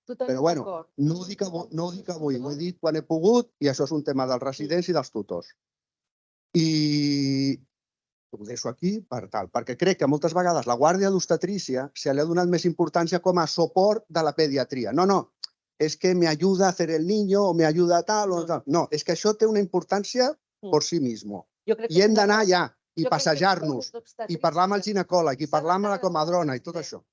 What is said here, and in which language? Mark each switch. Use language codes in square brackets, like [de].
[ca] Però bueno, no ho dic avui, ho he dit quan he pogut i això és un tema dels residents i dels tutors. I ho deixo aquí perquè crec que moltes vegades la guàrdia d'obstetrícia se li ha donat més importància com a suport de la pediatria. [es] No, [ca] és que [es] me ayuda a hacer el niño o me ayuda a tal o tal. [ca] No, és que això té una importància [es] por sí mismo. [ca] I hem d'anar allà i passejar-nos i parlar amb el ginecòleg i parlar amb la comadrona i tot això.